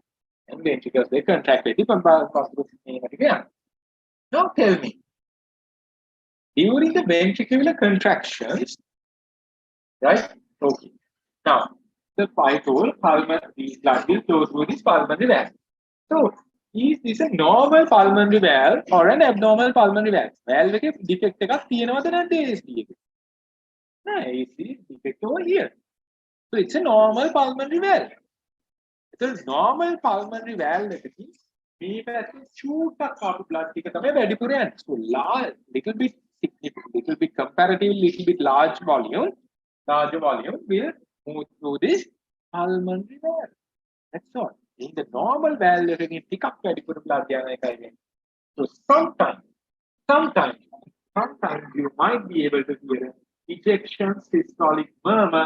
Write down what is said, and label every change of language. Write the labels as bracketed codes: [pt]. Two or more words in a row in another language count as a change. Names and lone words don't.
[en] And ventricles, they contract. Now tell me, during the ventricular contractions, right? Okay. Now, the pulmonary blood will flow through this pulmonary valve. So, is this a normal pulmonary valve or an abnormal pulmonary valve? [si] Valve එක defect එකක් තියෙනවද නැද්ද ASD එකේ? නෑ, [en] ASD defect over here. So, it's a normal pulmonary valve. The normal pulmonary valve [si] එකකින් මේ පැත්තේ චූටක් ආපු blood ටික තමයි වැඩිපුර යන්නේ. [en] So, little bit significant, little bit comparatively, little bit larger volume will move through this pulmonary valve. That's all. In the normal valve, you can pick up blood. So sometimes you might be able to hear ejection systolic murmur.